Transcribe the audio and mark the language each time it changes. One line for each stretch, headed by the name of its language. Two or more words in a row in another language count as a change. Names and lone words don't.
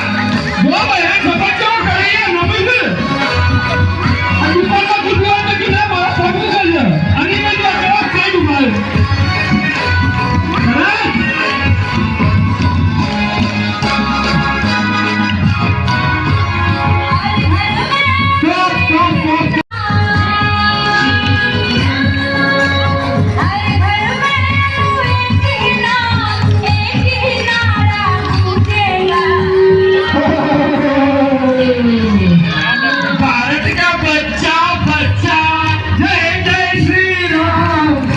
Gujarati: જો ભાઈ આ ખબર કેવો કરે યાર નંબર છે. આ દુકાનમાં કુદવા તો કીધા મારા ફોટો કરજો. આની મેં જો કેવા સાઈડ ઉભા છે. હા
English: stop stop stop.
Hindi: भारत का बच्चा बच्चा जय जय श्री राम.